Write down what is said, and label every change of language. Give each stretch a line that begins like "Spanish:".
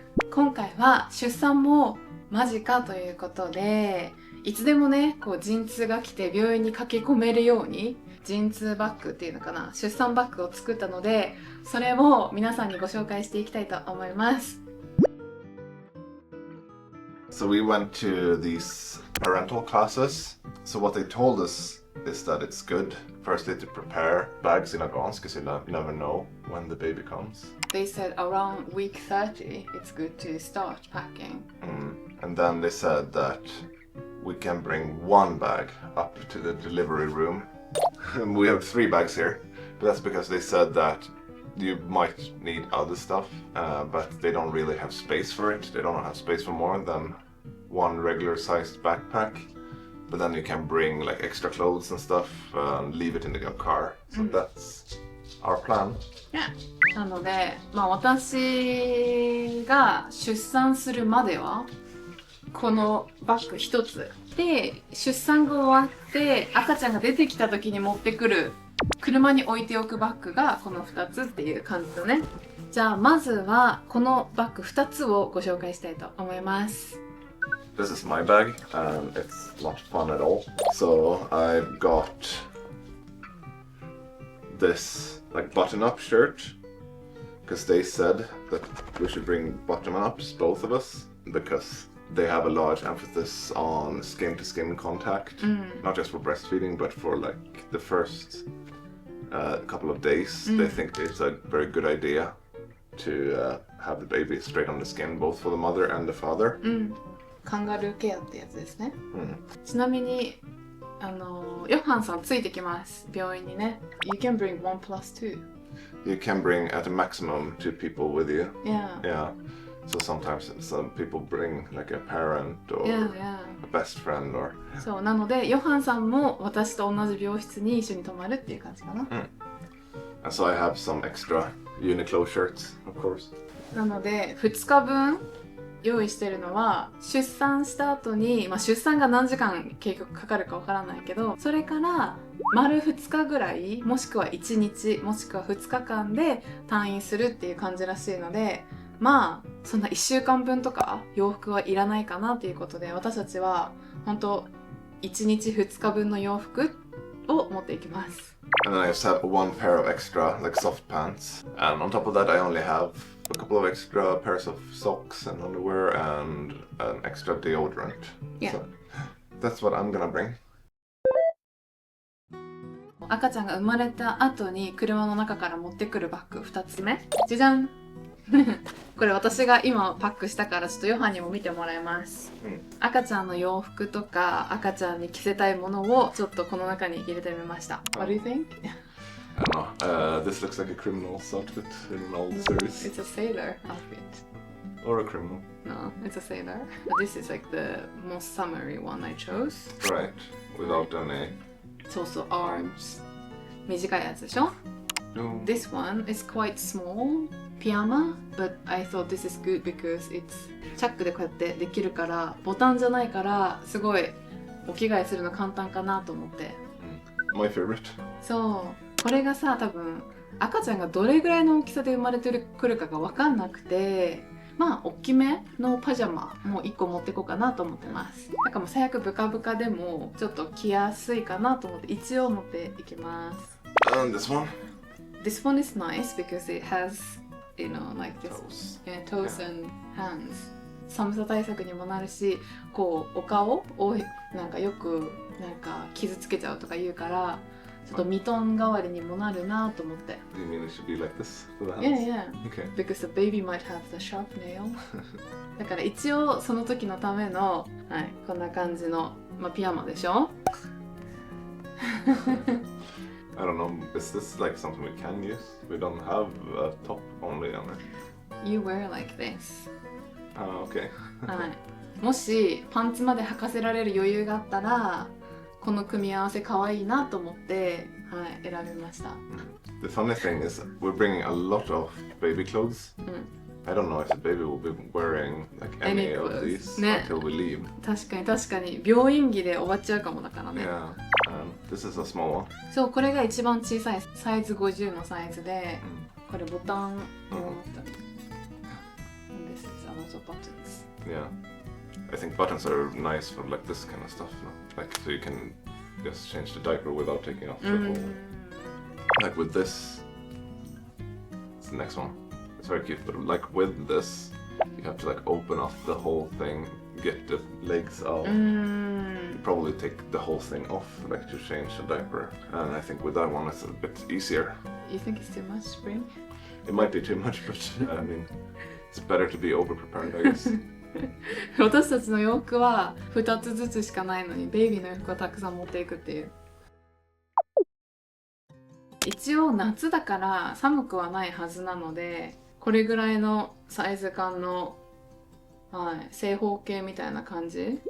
Japanese: 今回は出産も間近ということで、いつでもね、陣痛が来て病院に駆け込めるように陣痛バッグっていうのかな、出産バッグを作ったので、それを皆さんにご紹介していきたいと思います。
English: So we went to these parental classes. So what they told us is that it's good, firstly, to prepare bags in advance because you never know when the baby comes. They said around week 30 it's good to start packing. And then they said that we can bring one bag up to the delivery room. We have 3 bags here, but that's because they said that you might need other stuff, but they don't really have space for it. They don't have space for more than one regular sized backpack. But then you can bring like extra clothes and stuff and leave it in your car. So that's our plan.
Japanese: なので、私が出産するまではこのバッグ一つで、出産後終わって赤ちゃんが出てきた時に持ってくる車に置いておくバッグがこの2つっていう感じだね。じゃあまずはこのバッグ2つをご紹介したいと思います。
English: This is my bag and it's not fun at all. So I've got this like button-up shirt because they said that we should bring button-ups, both of us, because they have a large emphasis on skin-to-skin contact, not just for breastfeeding, but for like the first couple of days. They think it's a very good idea to have the baby straight on the skin, both for the mother and the father.
Japanese: カンガルーケアってやつですね。ちなみにヨハンさんついてきます、病院にね。
English: You can bring 1 plus 2. You can bring at a maximum 2 people with you. Yeah. So sometimes some people bring like a parent or Yeah. a best friend or.
Japanese: そうなのでヨハンさんも私と同じ病室に一緒に泊まるっていう感じかな。
English: And so I have some extra Uniqlo shirts, of course.
Japanese: なので2日分用意してるのは、出産した後に、出産が何時間結局かかるかわからないけど、それから丸2日ぐらい、もしくは1日もしくは2日間で退院するっていう感じらしいので、そんな1週間分とか洋服はいらないかなということで、私たちは本当1日2日分の洋服を持っていきます。
English: And then I just have 1 pair of extra like soft pants. And on top of that I only have a couple of extra pairs of socks and underwear and an extra deodorant. Yeah. So that's what I'm gonna bring.
Japanese: 赤ちゃんが生まれた後に車の中から持ってくるバッグ2つ目。じゃじゃんこれ私が今パックしたからちょっとヨハンにも見てもらいます。赤ちゃんの洋服とか赤ちゃんに着せたいものをちょっとこの中に入れてみました。
English: What do you think? I don't know. This looks like a criminal's outfit in an old series. It's a sailor outfit. Or a criminal. No, it's a sailor. But this is like the most summery one I chose. Right. Without any.
Japanese: そうそう、arms. 短いやつでしょ？
English: No. This one is quite small pyjama, but I thought this is good because it's
Japanese: チャックでこうやってできるから、ボタンじゃないからすごいお着替えするの簡単かなと思って。
English: My favorite.
Japanese: そう、これがさ、多分赤ちゃんがどれぐらいの大きさで生まれてくるかが分かんなくて、大きめのパジャマも1個持ってこうかなと思ってます。なんかもう最悪ブカブカでもちょっと着やすいかなと思って一応持っていきます。
English: And this one? This one is nice because it has, like this Toes. toes and hands.
Japanese: 寒さ対策にもなるし、お顔をなんかよく傷つけちゃうとか言うから、ちょっとミトン代わりにもなるなと思って。
English: Do you mean it should be like this for the hands? Yeah. Okay. Because the baby might have the sharp nail.
Japanese: だから一応その時のための、こんな感じの、ピジャマでしょ
English: I don't know, is this like something we can use? We don't have a top only on it. You wear like this. Okay.
Japanese: もしパンツまで履かせられる余裕があったら、この組み合わせ可愛いなと思って、選びました。
English: The funny thing is we're bringing a lot of baby clothes. I don't know if the baby will be wearing like any Any of clothes. these
Japanese: ね。
English: until we leave.
Japanese: 確かに確かに病院着で終わっちゃうかもだからね。
English: Yeah. This is a small one.
Japanese: そう、これが一番小さいサイズ50のサイズで、 Mm. これボタンを持った。
English: And this is also buttons. Yeah. I think buttons are nice for like this kind of stuff. No? Like so you can just change the diaper without taking off the whole. Like with this. It's the next one. It's very cute, but like with this, you have to like open up the whole thing, get the legs out. You probably take the whole thing off, like to change the diaper. And I think with that one, it's a bit easier. You think it's too much, Spring? It might be too much, but I mean, it's better to be over prepared, I guess.
Japanese: 私たちの洋服は2つずつしかないのにベイビーの洋服はたくさん持っていくっていう。一応夏だから寒くはないはずなので、これぐらいのサイズ感の、正方形みたいな感じ。